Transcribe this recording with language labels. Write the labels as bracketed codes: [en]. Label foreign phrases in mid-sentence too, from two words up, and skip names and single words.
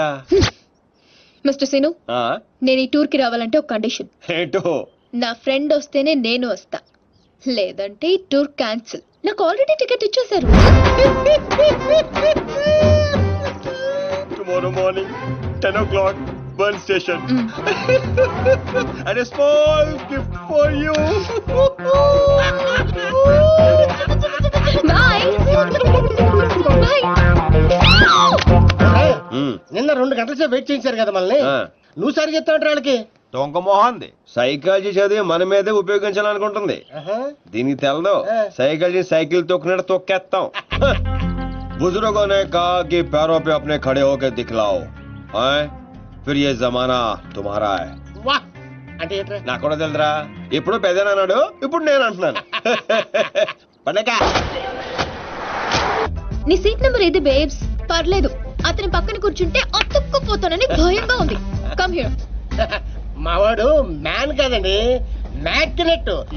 [te] మిస్టర్ సీను, నేను ఈ టూర్ కి రావాలంటే ఒక కండిషన్. ఏంటో? నా ఫ్రెండ్ వస్తేనే నేను వస్తా, లేదంటే ఈ టూర్ క్యాన్సిల్. నాకు ఆల్రెడీ టికెట్ ఇచ్చేశారు. [en] tomorrow morning 10 o'clock Bern station and a small gift for you. [te] బాయ్. నిన్న 2 గంటల సేపు వెయిట్ చేయించారు కదా మనల్ని. నువ్వు సరి చెప్తావు వాళ్ళకి. దొంగ మొహంది. సైకాలజీ చదివి మన మీదే ఉపయోగించాలనుకుంటుంది. దీనికి తెలదు. సైకాలజీ సైకిల్ తొక్కినట్టు తొక్కేస్తాం. [hi] बुजुर्गों ने कहा कि पैरों पे अपने खड़े होकर दिखलाओ, फिर ये जमाना तुम्हारा है. [te] వాహ్ అంటే ఏంట్రా? నాకు కూడా తెలుదురా. ఇప్పుడు పెద్దనా అన్నాడు, ఇప్పుడు నేను అంటున్నాను. పండగ. నీ సీట్ నెంబర్ ఏది బేబ్స్? పర్లేదు, అతని పక్కన కూర్చుంటే అతుక్కుపోతానని భయంగా ఉంది. [en] Come here. [te] మావాడు మ్యాన్ కదండి, మ్యాగ్నెట్.